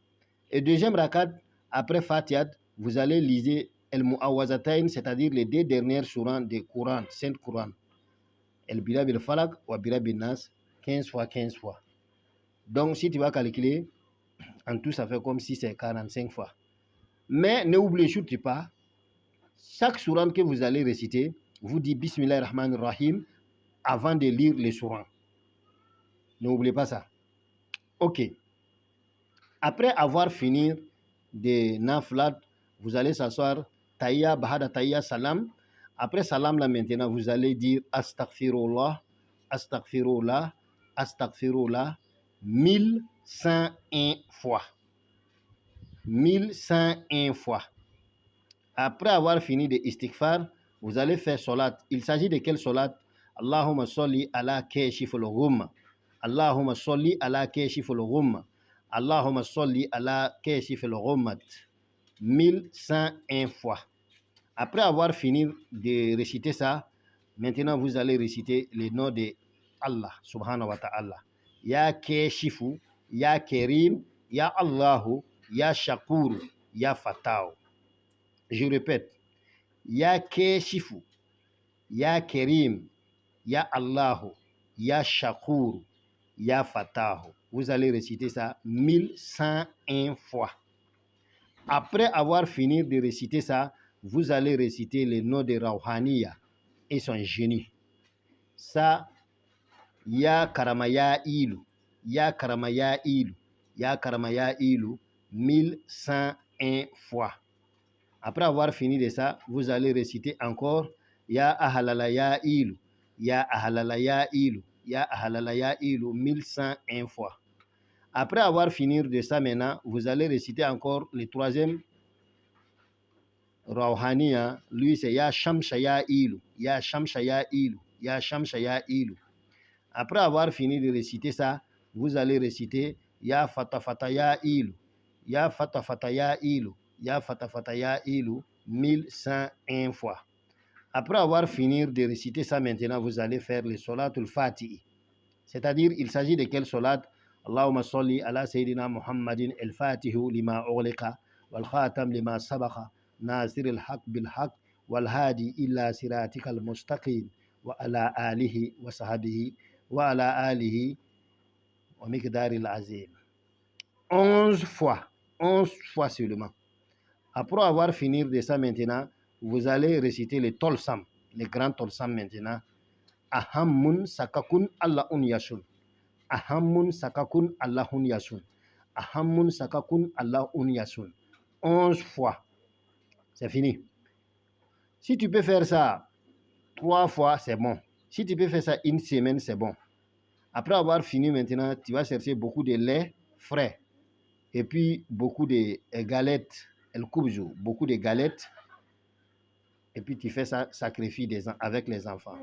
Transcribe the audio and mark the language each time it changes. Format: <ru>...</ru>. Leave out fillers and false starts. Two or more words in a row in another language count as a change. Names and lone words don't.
<fr>Et deuxième rakat, Après Fatiha, vous allez lire El-Mu'awwazatayn, c'est-à-dire les 2 dernières sourates du Coran, Saint Coran.</fr> <ar>بِرَبِّ الفلق</ar> <fr>ou</fr> <ar>برب الناس,</ar> <fr>15 fois, 15 fois. Donc, si tu vas calculer, en tout, ça fait comme si c'est 45 fois. Mais n'oubliez surtout pas, chaque sourate que vous allez réciter, vous dites</fr> <ar>بسم الله الرحمن الرحيم</ar> <fr>avant de lire les sourates. N'oubliez pas ça. Ok. Après avoir fini de naflat, vous allez s'asseoir, Tayya, Bahada Tayya, Salam. Après Salam, là maintenant, vous allez dire</fr> <ar>أستغفر الله، أستغفر الله، أستغفر الله,</ar> <fr>1101 fois. 1101 fois. Après avoir fini de istighfar, vous allez faire salat. Il s'agit de quel salat?</fr> <ar>اللهم صل على كاشف الغمة. اللهم صل على كاشف الغمة. اللهم صل على كاشف الغمة.</ar> <fr>1101 fois. Après avoir fini de réciter ça, maintenant vous allez réciter le nom de</fr> <ar>الله سبحانه وتعالى. يا كاشف، يا كريم، يا الله، يا شكور، يا فتاح.</ar> <fr>Je répète,</fr> <ar>يا كاشف، يا كريم، يا الله، يا شكور، يا فتاح.</ar> <fr>Vous allez réciter ça 1101 fois. Après avoir fini de réciter ça, vous allez réciter le nom de Rawhaniya et son génie. Ça,</fr> <ar>يا كرمايائيل، يا كرمايائيل، يا كرمايائيل,</ar> <fr>1101 fois. Après avoir fini de ça, vous allez réciter encore</fr> <ar>يا أهلالا يا إيلو، يا أهلالا يا إيلو، يا أهلالا يا إيلو,</ar> <fr>1101 fois. Après avoir fini de ça maintenant, vous allez réciter encore le troisième Rawhaniya. Lui, c'est</fr> <ar>يا شمشا يا إيلو، يا شمشا يا إيلو، يا شمشا يا إيلو. Après avoir fini de réciter ça, vous allez réciter Ya Fatafata Ya Ilu, Ya Fatafata Ya Ilu, Ya Fatafata Ya Ilu, 1101 fois.</ar> <fr>Après avoir fini de réciter ça maintenant, vous allez faire le</fr> <ar>صلاة الفاتح.</ar> <fr>C'est-à-dire, il s'agit de quel salat?</fr> <ar>اللهم صل على سيدنا محمد الفاتح لما أغلق والخاتم لما سبق ناصر الحق بالحق والهادي إلى صراطك المستقيم وعلى آله وصحبه وعلى آله ومقدار العظيم.</ar> <fr>11 fois. 11 fois seulement. Après avoir fini de ça maintenant, vous allez réciter le Tolsam, le grand Tolsam maintenant.</fr> <ar>أهمٌ سقكٌ اللهٌ يسٌ. أهمٌ سقكٌ اللهٌ يسٌ. أهمٌ سقكٌ اللهٌ يسٌ.</ar> <fr>11 fois. C'est fini. Si tu peux faire ça 3 fois, c'est bon. Si tu peux faire ça une semaine, c'est bon. Après avoir fini maintenant, tu vas chercher beaucoup de lait frais. Et puis beaucoup de galettes. Beaucoup de galettes, et puis tu fais ça, sacrifice avec les enfants.</fr>